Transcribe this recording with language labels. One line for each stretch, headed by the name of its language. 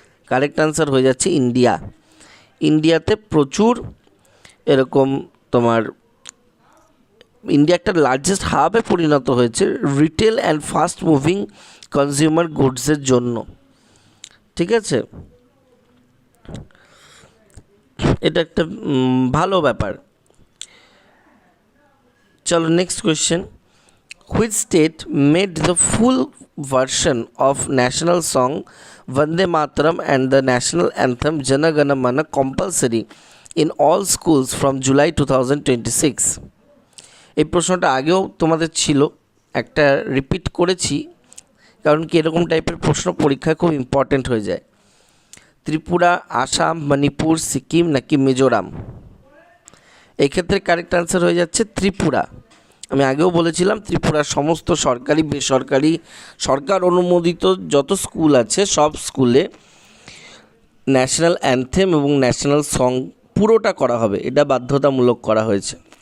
Bangla: Correct answer হয়ে যাচ্ছে India. ইন্ডিয়াতে প্রচুর এরকম তোমার ইন্ডিয়া একটা লার্জেস্ট হাবে পরিণত হয়েছে retail and fast moving consumer গুডসের জন্য। ঠিক আছে, এটা একটা ভালো ব্যাপার। চলো next question,
English: Which state made the full version of national song Vande Mataram and the national anthem Jana Gana Mana compulsory in all schools from July 2026?
Bangla: এই প্রশ্নটা আগেও তোমাদের ছিল, একটা রিপিট করেছি কারণ কি এরকম টাইপের প্রশ্ন পরীক্ষায় খুব ইম্পর্ট্যান্ট হয়ে যায়। ত্রিপুরা, আসাম, মণিপুর, সিকিম নাকি মিজোরাম? এই ক্ষেত্রে কারেক্ট আনসার হয়ে যাচ্ছে ত্রিপুরা। আমি আগেও বলেছিলাম ত্রিপুরার সমস্ত সরকারি, বেসরকারি, সরকার অনুমোদিত যত স্কুল আছে সব স্কুলে ন্যাশনাল অ্যানথেম এবং ন্যাশনাল সং পুরোটা করা হবে, এটা বাধ্যতামূলক করা হয়েছে।